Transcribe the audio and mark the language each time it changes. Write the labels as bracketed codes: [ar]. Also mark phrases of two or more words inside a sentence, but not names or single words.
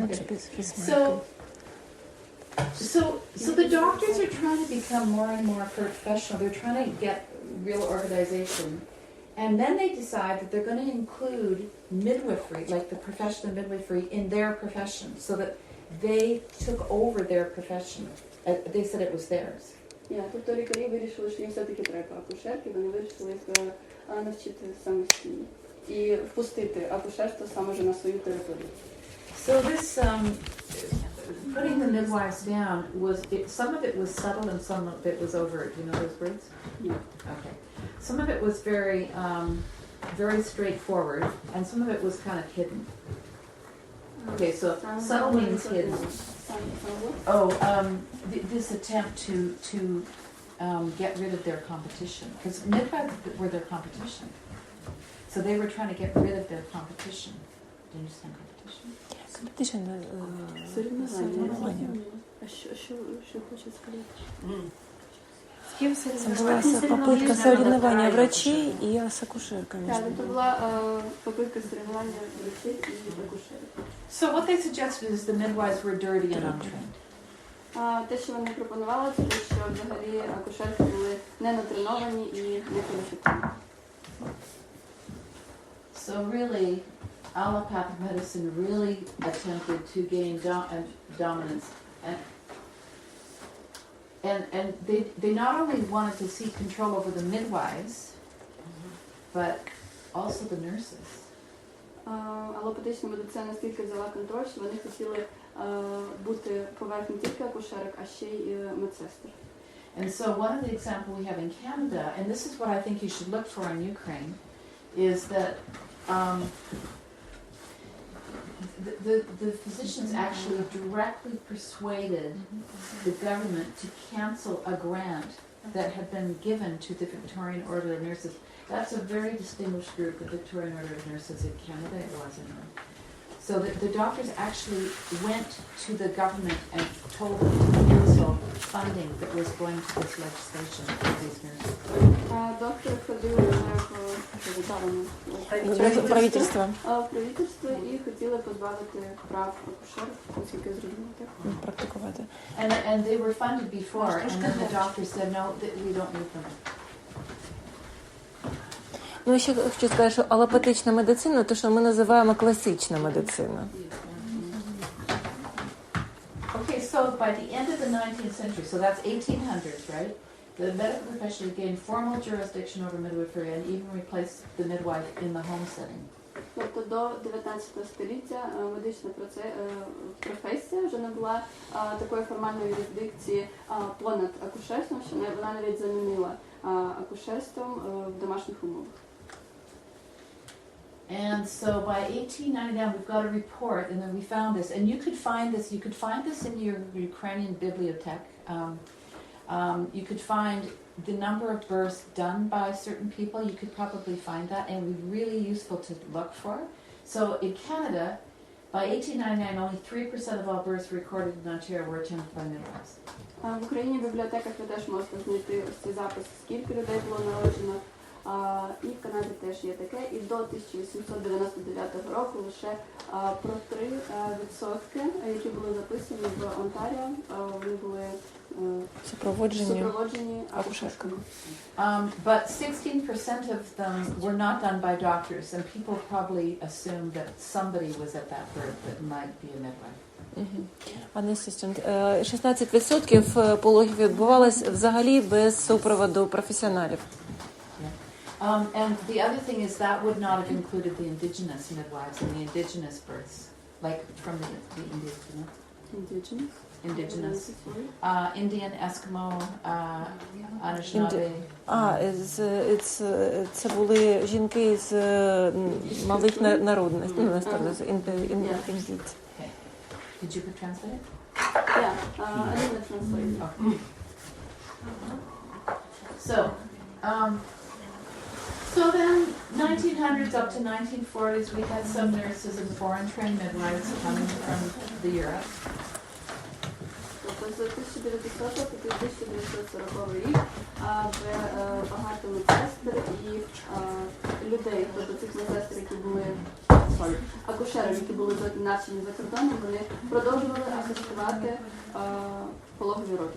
[en] So the doctors are trying to become more and more professional. They're trying to get real organization. And then they decide that they're going to include midwifery, like the profession of midwifery, in their profession, so that they took over their profession. They said it was theirs. [uk] Тобто лікарі вирішили, що їм все-таки треба акушерки, вони вирішили їх навчити самостійно і впустити акушерство саме вже на свою територію. [en] So this putting the midwives down some of it was subtle and some of it was overt. Do you know those words? No. Okay. Some of it was very, very straightforward, and some of it was kind of hidden. Okay, so subtle means hidden. This attempt to get rid of their competition, because midwives were their competition. So they were trying to get rid of their competition. Do you understand competition? [uk] Соревновання. А що хоче сказати? [ru] Це була попытка соревнования врачей и с акушерками. [uk] Так, це була [ru] попытка соревнования врачей [uk] і акушерок. [en] So what they suggested is the midwives were dirty and untrained. [uk] Те, що вони пропонували, це те, що взагалі акушерки були не натреновані і не кваліфіковані. [en] So really, allopathic medicine really attempted to gain dominance, and they not only wanted to seek control over the midwives, but also the nurses. [uk] Аллопатична медицина настільки взяла контроль, що вони хотіли бути поверх не тільки акушерок, а ще й медсестер. [en] And so one of the examples we have in Canada, and this is what I think you should look for in Ukraine, is that the physicians actually directly persuaded the government to cancel a grant that had been given to the Victorian Order of Nurses. That's a very distinguished group, the Victorian Order of Nurses in Canada, it was anyway. So the doctors actually went to the government and told them to cancel funding that was going to this legislation for these nurses. [uk] Доктор ходив в Правительство. правительство і хотіли позбавити прав акушерок, оскільки зробили так. Практикувати. [en] And they were funded before, and then the doctors said, no, we don't need them. [uk] Ну, ще хочу сказати, що аллопатична медицина, то, що ми називаємо класична медицина. [en] Okay, so by the end of the 19th century, so that's 1800s, right? The medical profession gained formal jurisdiction over midwifery and even replaced the midwife in the home setting. [uk] Тобто до 19 століття медична професія вже не була такої формальної юрисдикції понад акушерством, що вона навіть замінила акушерством в домашніх умовах. [en] And so by 1899, we've got a report, and then we found this, and you could find this in your Ukrainian bibliothèque. you could find the number of births done by certain people. You could probably find that, and it would be really useful to look for. So in Canada, by 1899, only 3% of all births recorded in Ontario were attended by midwives. [uk] В Україні в бібліотеках ви теж можете знайти ось цей запис, скільки людей було народжено. І в Канаді теж є таке. І до 1899 року лише про 3%, які були записані в Онтаріо, вони були супроводжені акушерками. [en] But 16% of them were not done by doctors, and people probably assumed that somebody was at that birth that might be a midwife. [uk] Пане асистент, 16% пологів відбувалось взагалі без супроводу професіоналів. [en] And the other thing is that would not have included the indigenous midwives and the indigenous births, like from the indigenous, Indian, Eskimo, Anishinaabe. [uk] Це були жінки з малих народностей. [en] Did you translate it? Yeah, I didn't translate it. Okay. So then, 1900s up to 1940s, we had some nurses and foreign-trained midwives coming from the Europe. [uk] Тобто з 1900 по 1940 рік вже багато медсестер і людей, тобто цих медсестер, які були акушерів, які були навчені за кордоном, вони продовжували асистувати пологові роки.